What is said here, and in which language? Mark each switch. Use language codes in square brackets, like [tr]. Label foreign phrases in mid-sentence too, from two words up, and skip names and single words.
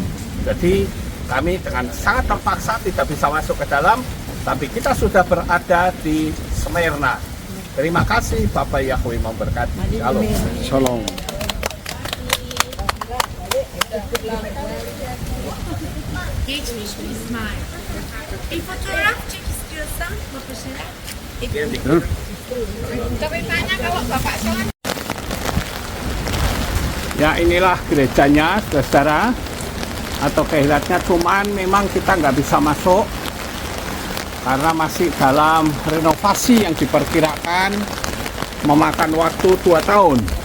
[id] Jadi kami dengan sangat terpaksa tidak bisa masuk ke dalam, tapi kita sudah berada di Smyrna. Terima kasih, Bapak Yahweh memberkati. Shalom. Shalom. [tr] Geçmiş İsmail. Fotoğraf çek istiyorsan babasına. [id] Tapi tanya kalau bapak sholat. Ya inilah gerejanya, saudara, atau kehilatnya, cuman memang kita nggak bisa masuk karena masih dalam renovasi yang diperkirakan memakan waktu 2 tahun.